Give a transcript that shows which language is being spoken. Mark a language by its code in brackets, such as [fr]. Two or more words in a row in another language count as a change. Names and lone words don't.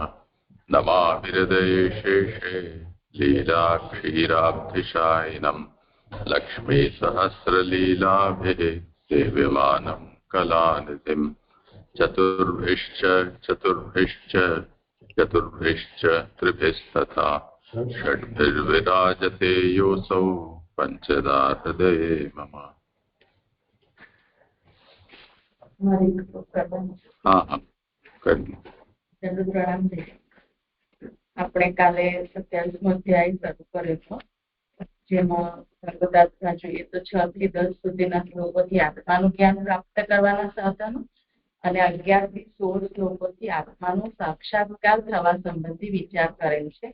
[sa] नमामि हृदये शेषे लीलाक्षीराब्धिशायिनं लक्ष्मीसहस्रलीलाभिः सेव्यमानं कलानिधिं चतुर्भिश्च त्रिभिस्तथा षड्भिर्विराजते योऽसौ पञ्चदा हृदये मम। [gu] આપણે કાલે 27મો અધ્યાય શરૂ કર્યો હતો, જેમાં સર્વદાસમાં જોઈએ તો 6 થી 10 સુધીના શ્લોકોથી આત્માનું જ્ઞાન પ્રાપ્ત કરવાના સાધનો અને 11 થી 16 શ્લોકોથી આત્માનો સાક્ષાત્કાર થવા સંબંધી વિચાર કરેલ છે.